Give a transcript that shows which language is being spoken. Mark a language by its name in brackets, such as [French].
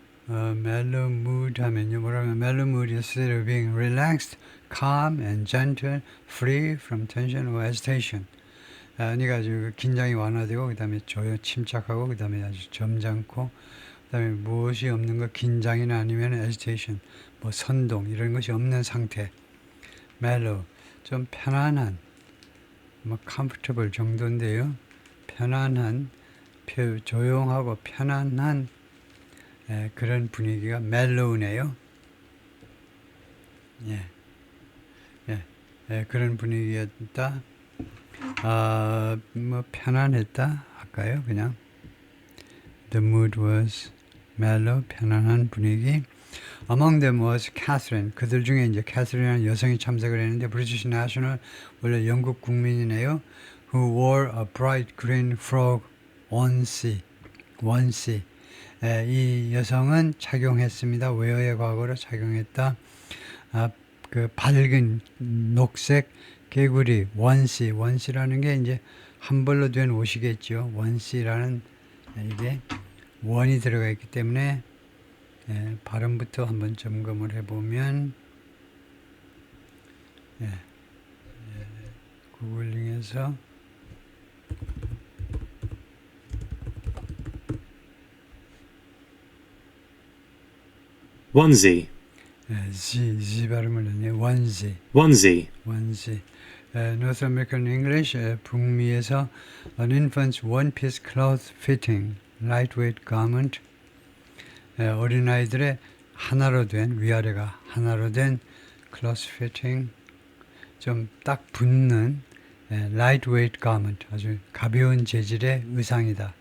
[English] mellow mood [Korean] 하면요 뭐라면 [English] mellow mood is state of being relaxed, calm and gentle, free from tension or agitation. [Korean] 그러니까 아주 긴장이 완화되고 그 다음에 침착하고 그 다음에 아주 점잖고 그 다음에 무엇이 없는 것 긴장이나 아니면 agitation 뭐 선동 이런 것이 없는 상태. mellow 좀 편안한 뭐 comfortable 정도인데요. 편안한 조용하고 편안한 그런 분위기가 멜로우네요. 그런 분위기였다. 뭐 편안했다 할까요? [English] 그냥 The mood was mellow. [Korean] 편안한 분위기. [English] Among them was Catherine. [Korean] 그들 중에 이제 캐서린이라는 여성이 참석을 했는데 [English] British national [Korean] 원래 영국 국민이네요. [English] Who wore a bright green frog onesie. [Korean] 이 여성은 착용했습니다. 웨어의 과거로 착용했다. 그 밝은 녹색 개구리 원시라는 게 이제 한 벌로 된 옷이겠죠. 원시라는 이게 원이 들어가 있기 때문에 발음부터 한번 점검을 해보면 구글링해서 [English] onesie, [Korean] Z 발음을 했네요. 원시. [English] onesie, North American English, [Korean] 북미에서 [English] an infant's one-piece cloth fitting, lightweight garment. [Korean] 어린아이들의 하나로 된, 위아래가 하나로 된 [English] cloth fitting, [Korean] 좀 딱 붙는 [English] lightweight garment, [Korean] 아주 가벼운 재질의 의상이다.